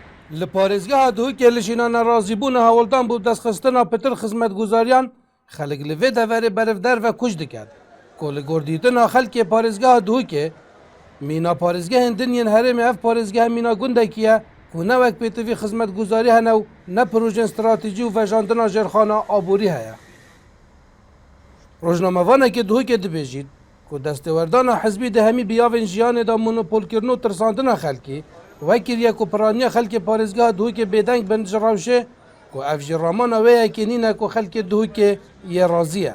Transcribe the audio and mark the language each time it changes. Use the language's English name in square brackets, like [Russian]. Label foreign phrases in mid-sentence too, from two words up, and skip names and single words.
[Kurdish] لپارێزگەها دووکێ لە ژینە نەڕازیبوونە هەوڵدان بوو دەستخستنا پتر خزمەتگوزاریان خەڵک li vê deverê berivder ve kuş diket ku li gordîtina xelkê parêzgeha Duhokê mîna parêzgehên din yên herêmê ev parêzgeha mîna gundekî ye ku ne wek pêtivî xizmetguzarî hene û ne projeyên stratejî û vejandina jêrxana aborî heye. Rojnamevanekê Duhokê dibêjît ku destêwerdana hizbî di hemî biyavên jiyanê de monopolkirin û tirsandina xelkî vekiriye ku piraniya xelkê parêzgeha Duhokê bêdeng bin ji rewşê ku ev jî ramana wê yekê nîne ku xelkê Duhokê yê razî ye.